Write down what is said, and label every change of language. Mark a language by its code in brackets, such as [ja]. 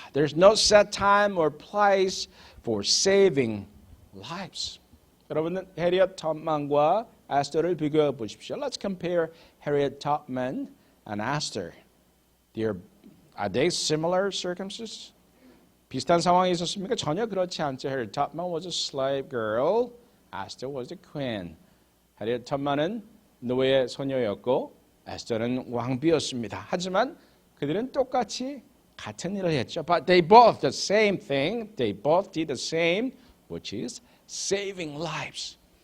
[en] There's no set time or place for saving lives. [ko] 여러분은 해리엇 톱만과 에스더를 비교해 보십시오. [en] Let's compare Harriet Tubman and Esther. Are they similar circumstances? [ko] 비슷한 상황이 있었습니까? 전혀 그렇지 않죠. [en] Harriet Tubman was a slave girl. Esther was a queen. [ko] Harriet Tubman은 노예 소녀였고 에스더는 왕비였습니다. 하지만 그들은 똑같이 같은 일을 했죠. [en] But they both the same thing. They both did the same, which is saving lives.